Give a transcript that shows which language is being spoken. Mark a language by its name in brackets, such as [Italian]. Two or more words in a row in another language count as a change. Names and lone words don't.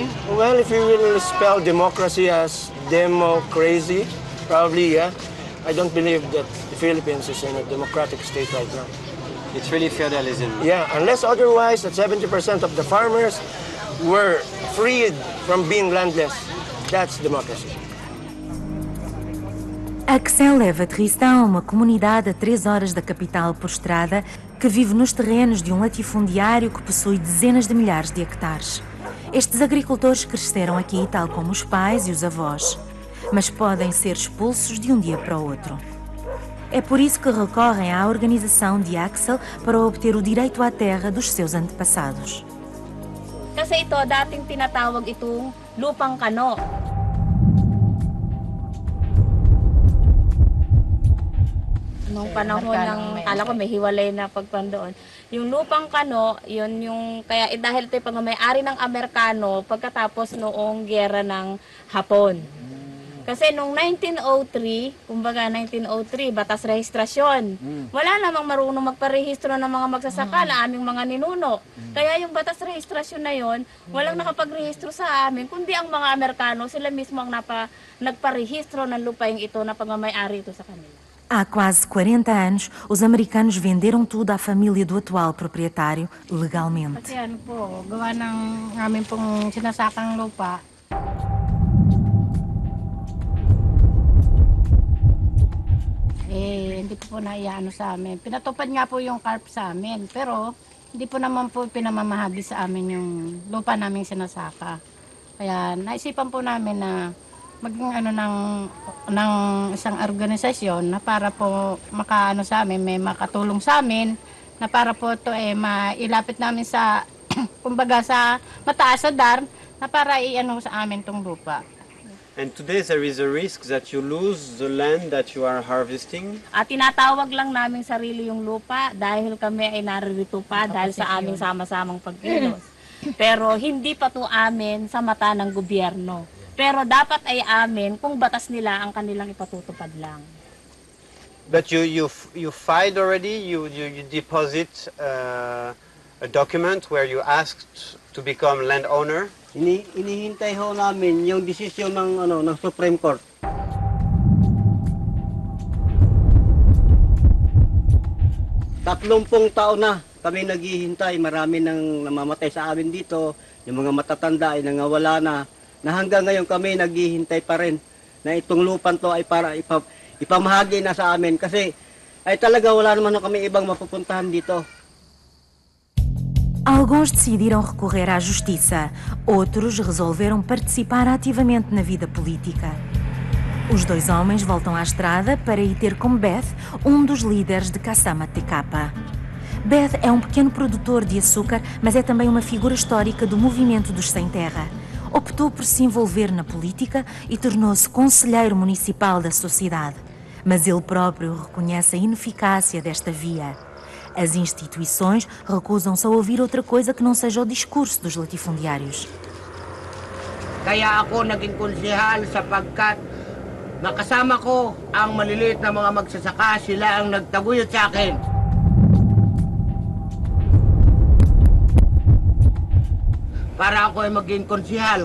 [English] Well, if you will spell democracy as demo-crazy, probably, yeah. I don't believe that the Philippines is in a democratic state right now. It's really feudalism. Yeah, unless otherwise, that 70% of the farmers were freed from being landless. That's democracy. [Portuguese] Axel leva Tristan a uma comunidade a 3 horas da capital por estrada, que vive nos terrenos de um latifundiário que possui dezenas de milhares de hectares. Estes agricultores cresceram aqui, tal como os pais e os avós, mas podem ser expulsos de um dia para o outro. É por isso que recorrem à organização de Axel para obter o direito à terra dos seus antepassados. [Filipino] Kasi ito, dating tinatawag itong lupang kano. Nung panahon ng, kala ko may hiwalay na pagpandoon. Yung lupang kano, yun yung, kaya dahil ito yung pag-may-ari ng Amerikano pagkatapos noong giyera ng Hapon. Kasi nung 1903, kumbaga 1903, batas rehistrasyon. Wala namang marunong magparehistro ng mga magsasaka na aming mga ninuno. Kaya yung batas rehistrasyon na yon, walang nakapagrehistro sa amin, kundi ang mga Amerikano, sila mismo ang nagparehistro ng lupaing ito na pag-may-ari ito sa kanila. [Portuguese] Há quase 40 anos, os americanos venderam tudo à família do atual proprietário legalmente. [Filipino] Kasi ano po, gawa ng amin pong sinasakang lupa. Hindi po naiano sa amin. Pinatupad nga po yung CARP sa amin, pero hindi po naman po pinamamahagi sa amin yung lupa naming sinasaka. Kaya naisipan po namin na maging ano ng isang organisasyon na para po makaano sa amin, may makatulong sa amin na para po ito mailapit namin sa kumbaga sa mataas na dar na para iano sa amin tong lupa. [English] And today there is a risk that you lose the land that you are harvesting? [Filipino] At tinatawag lang namin sarili yung lupa dahil kami ay naririto pa dahil sa aming sama-samang pagkilos. Pero hindi pa to amin sa mata ng gobyerno. Pero dapat ay amin kung batas nila ang kanilang ipatutupad lang. [English] But you filed already? You deposit a document where you asked to become landowner? [Filipino] Inihintay ho namin yung desisyon ng Supreme Court. Tatlong taon na kami naghihintay. Marami nang namamatay sa amin dito. Yung mga matatanda ay nangawala na hanggang ngayon kami naghihintay pa rin na itong lupan to ay para ipamahagi na sa amin kasi ay talaga wala naman kami ibang mapupuntahan dito. [Portuguese] Alguns decidiram recorrer à justiça, outros resolveram participar ativamente na vida política. Os dois homens voltam à estrada para ir ter com Beth, um dos líderes de Kasama Tekapa. Beth é um pequeno produtor de açúcar, mas é também uma figura histórica do movimento dos sem terra. Optou por se envolver na política e tornou-se conselheiro municipal da sociedade. Mas ele próprio reconhece a ineficácia desta via. As instituições recusam-se a ouvir outra coisa que não seja o discurso dos latifundiários. [Filipino] Kaya ako naging konsehal sapagkat nakasama ko ang maliliit na mga magsasaka, sila ang nagtaguyod sa akin. Para ako ay maging konsehal.